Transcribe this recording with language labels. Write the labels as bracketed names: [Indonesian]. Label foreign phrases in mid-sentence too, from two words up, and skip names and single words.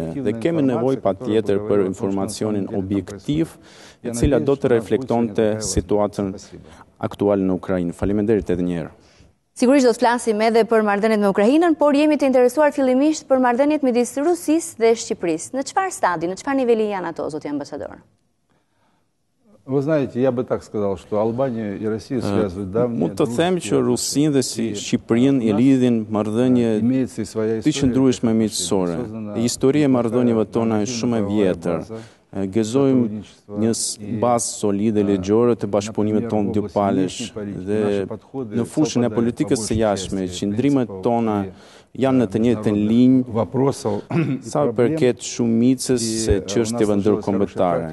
[Albanian] Dhe kemi nevojë patjetër për informacionin objektiv, e cila do të reflektonte situatën aktuale në Ukrainë. Faleminderit edhe një herë. Sigurisht do të flasim edhe për marrëdhëniet me Ukrainën, por jemi të interesuar fillimisht për marrëdhëniet midis Rusisë dhe Shqipërisë. Në çfarë stadi, në çfarë niveli janë ato, zoti ambasador? [Russian] Вы знаете, я бы так сказал, что Албания и Россия связывают давние... [Albanian] Mund të them që Rusinë dhe Shqipërinë i lidhin marrëdhënie të qëndrueshme miqësore. Historia e marrëdhënieve tona është shumë e vjetër. Gëzojmë një bazë solide ligjore të bashkëpunimit tonë dypalesh dhe në fushën e politikës së jashtme, qëndrimet tona janë në të njëjtën linjë sa përket shumicës së çështjeve ndërkombëtare.